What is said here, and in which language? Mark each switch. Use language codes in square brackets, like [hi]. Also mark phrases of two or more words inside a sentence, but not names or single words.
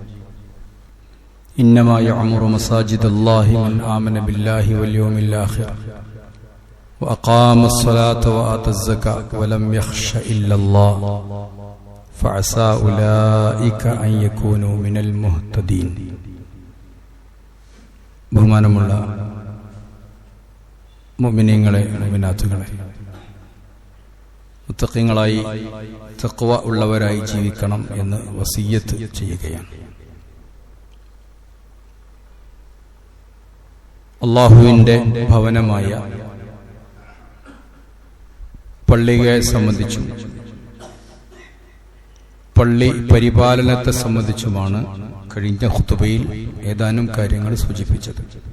[ar] إنما يعمر مساجد الله من آمن بالله واليوم الآخر وأقام الصلاة وآتى الزكاة ولم يخش إلا الله فعسى أولئك أن يكونوا من المهتدين [ml] ബഹുമാനമുള്ള മുഅ്മിനീങ്ങളെ മുഅ്മിനാത്തുകളെ മുത്തഖീങ്ങളായി തഖ്വ ഉള്ളവരായി ജീവിക്കണം എന്ന് വസിയ്യത്ത് ചെയ്യുകയാണ്. അല്ലാഹുവിന്റെ ഭവനമായ പള്ളിയെ സംബന്ധിച്ചും പള്ളി പരിപാലനത്തെ സംബന്ധിച്ചുമാണ് കഴിഞ്ഞ ഖുതുബയിൽ ഏതാനും കാര്യങ്ങൾ സൂചിപ്പിച്ചത്.